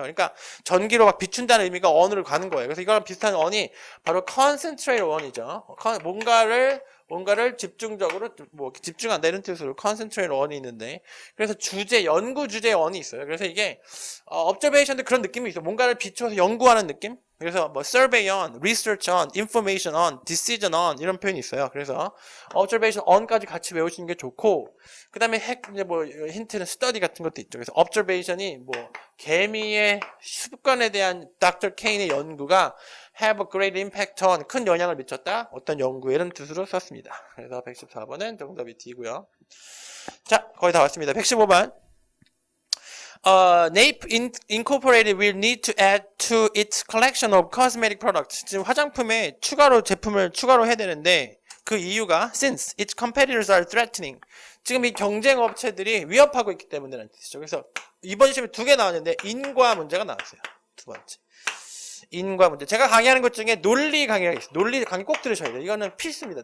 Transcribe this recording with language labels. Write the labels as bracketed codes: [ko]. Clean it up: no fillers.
[ko] 그러니까 전기로 막 비춘다는 의미가 on으로 가는 거예요. 그래서 이거랑 비슷한 on이 바로 concentrate on이죠. 뭔가를 집중적으로 뭐 집중한다 이런 뜻으로 concentrate on이 있는데 그래서 연구 주제 on이 있어요. 그래서 이게 observation도 그런 느낌이 있어요. 뭔가를 비춰서 연구하는 느낌? 그래서 뭐 survey on, research on, information on, decision on 이런 표현이 있어요. 그래서 observation on까지 같이 외우시는 게 좋고 그 다음에 이제 뭐 힌트는 study 같은 것도 있죠. 그래서 observation이 뭐 개미의 습관에 대한 Dr. Kane의 연구가 [en] have a great impact on [ko] 큰 영향을 미쳤다. 어떤 연구 이런 뜻으로 썼습니다. 그래서 114번은 정답이 D고요. 자, 거의 다 왔습니다. 115번. [en] NAPE Incorporated will need to add to its collection of cosmetic products. [ko] 지금 화장품에 제품을 추가로 해야 되는데 그 이유가 [en] since its competitors are threatening. [ko] 지금 이 경쟁 업체들이 위협하고 있기 때문이라는 뜻이죠. 그래서 이번 시험에 2개 나왔는데 인과 문제가 나왔어요. 두 번째. 인과 문제. 제가 강의하는 것 중에 논리 강의가 있어요. 논리 강의 꼭 들으셔야 돼요. 이거는 필수입니다.